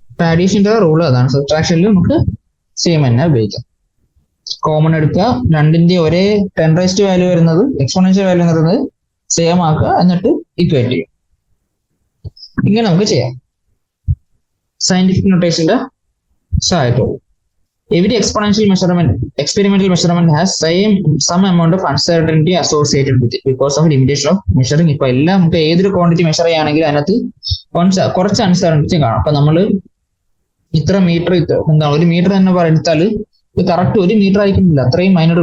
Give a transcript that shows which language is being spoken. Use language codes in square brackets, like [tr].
[ml] അഡീഷന്റെ rule അതാണ്. സബ്ട്രാക്ഷനിൽ നമുക്ക് same തന്നെ ഉപയോഗിക്കാം. കോമൺ എടുക്കുക, രണ്ടിന്റെ ഒരേ 10⁻³ വാല്യൂ വരുന്നത് എക്സ്പോണൻഷ്യൽ വാല്യൂ വരുന്നത് സെയിം ആക്കുക, എന്നിട്ട് ഇക്വേറ്റ് ചെയ്യും. ഇങ്ങനെ നമുക്ക് ചെയ്യാം സയന്റിഫിക് നൊട്ടേഷന്റെ സഹായത്തോടെ. [en] Every experimental measurement has some amount of uncertainty associated with it because of limitation of measuring. [ml] ഇപ്പൊ എല്ലാം നമുക്ക് ഏതൊരു ക്വാണ്ടിറ്റി മെഷർ ചെയ്യുകയാണെങ്കിൽ അതിനകത്ത് കുറച്ച് അൺസർട്ടനിറ്റി കാണും. അപ്പൊ നമ്മള് ഇത്ര മീറ്റർ എന്താ ഒരു മീറ്റർ തന്നെ എടുത്താൽ ഇത് കറക്റ്റ് 1 മീറ്റർ ആയിരിക്കുന്നില്ല, അത്രയും മൈനർ.